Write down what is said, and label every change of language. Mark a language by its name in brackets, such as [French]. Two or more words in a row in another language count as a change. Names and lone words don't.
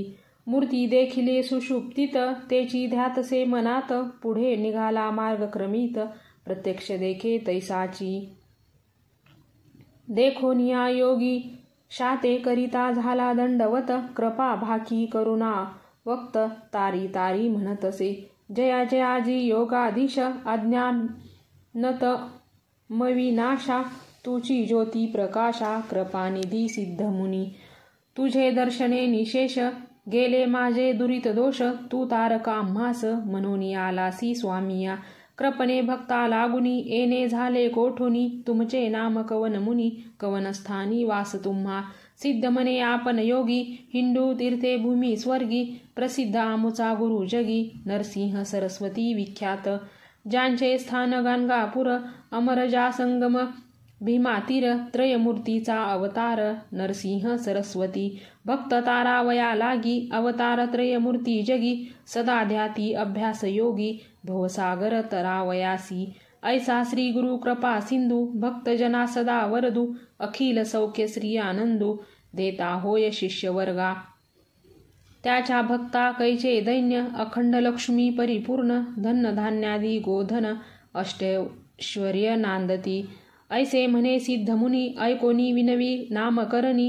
[Marathi] मूर्ती देखिले सुषुप्तीत, तेची ध्यातसे मनात। पुढे निघाला मार्ग क्रमित, प्रत्यक्ष देखे तैसाची। देखोनिया योगी शाते करिता झाला दंडवत। कृपा भाकी करुणा वक्त, तारी तारी म्हणतसे। जया जयाजी योगाधीश, अज्ञानत मविनाशा। तुची ज्योती प्रकाशा, कृपानिधी सिद्धमुनी। तुझे दर्शने निशेष, गेले माझे दुरित दोष। तू तारका आम्हास, म्हणून आलासी स्वामिया। कृपणे भक्ता लागुनी, येणे झाले कोठोनी। तुमचे नाम कवन मुनी, कवनस्थानी वास तुम्हा। सिद्ध मने आपण योगी, हिंदू तीर्थे भूमी स्वर्गी। प्रसिद्ध आमुचा गुरु जगी, नरसिंह सरस्वती विख्यात। ज्यांचे स्थान गाणगापूर, अमरजा संगम भीमातीर। त्रयमूर्तीचा अवतार, नरसिंह सरस्वती। भक्त तारावया लागी, अवतार त्रयमूर्ती जगी। सदा ध्याती अभ्यास योगी, भवसागर तरावयासी। ऐसा श्री गुरु कृपा सिंधू, भक्तजना सदा वरदू। अखिल सौख्य श्री आनंदू, देता होय शिष्य वर्गा। त्याच्या भक्ता कैचे दैन्य, अखंड लक्ष्मी परिपूर्ण। धन धान्यादी गोधन, अष्टैश्वर्य नांदती। ऐसे म्हणे सिद्ध मुनी, ऐकोनी विनवी नामकरणी।